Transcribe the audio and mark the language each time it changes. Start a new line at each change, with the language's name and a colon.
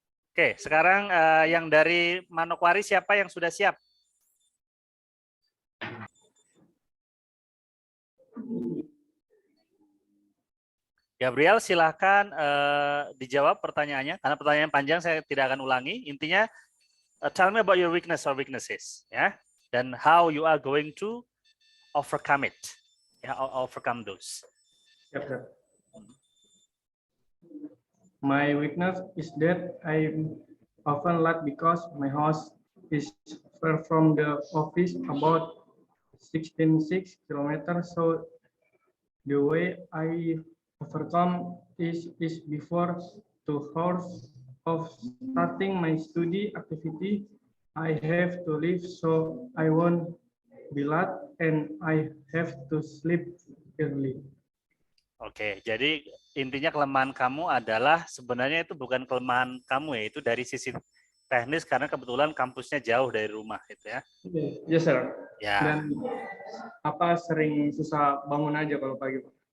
Indonesian: Oke, sekarang yang dari Manokwari siapa yang sudah siap? Gabriel, silahkan dijawab pertanyaannya. Karena pertanyaan panjang saya tidak akan ulangi.
English: Intinya, tell me about your weakness or weaknesses, ya, dan how you are going to overcome it, ya, overcome those. Yep. My weakness is that I'm often late because my house is far from the office, about 16 kilometers. So the way I overcome is before 2 hours of starting my study activity, I have to leave so I won't be late and I have to sleep early.
Indonesian: Oke, jadi intinya kelemahan kamu adalah sebenarnya itu bukan kelemahan kamu ya, itu dari sisi teknis karena kebetulan kampusnya jauh dari rumah gitu ya.
English: Yes, sir.
Indonesian: Ya. Dan sering susah bangun aja kalau pagi, Pak.